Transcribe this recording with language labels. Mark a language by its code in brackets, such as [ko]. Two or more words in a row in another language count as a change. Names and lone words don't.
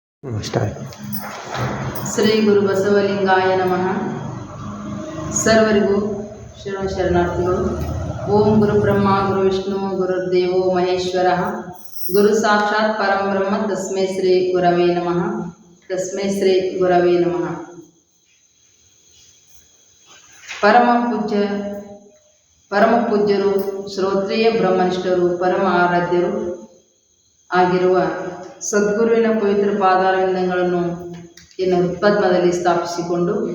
[sa] ಶ್ರೀ ಗುರು ಬಸವಲಿಂಗಾಯ ನಮಃ. [kn] ಸರ್ವರಿಗೂ ಶರಣಾರ್ಥಿಗಳು. [sa] ಓಂ ಗುರು ಬ್ರಹ್ಮ ಗುರು ವಿಷ್ಣು ಗುರುರ್ದೇವೋ ಮಹೇಶ್ವರ ಗುರು ಸಾಕ್ಷಾತ್ ಪರಂ ಬ್ರಹ್ಮ ತಸ್ಮೈ ಶ್ರೀ ಗುರವೇ ನಮಃ. ತಸ್ಮೈ ಶ್ರೀ ಗುರವೇ ನಮಃ. [kn] ಪರಮ ಪೂಜ್ಯರು, ಶ್ರೋತ್ರಿಯ ಬ್ರಹ್ಮನಿಷ್ಠರು, ಪರಮ ಆರಾಧ್ಯರು ಆಗಿರುವ ಸದ್ಗುರುವಿನ ಪವಿತ್ರ ಪಾದಾರವಿಂದಗಳನ್ನು ಇನ್ನು ಉತ್ಪದ್ಮದಲ್ಲಿ ಸ್ಥಾಪಿಸಿಕೊಂಡು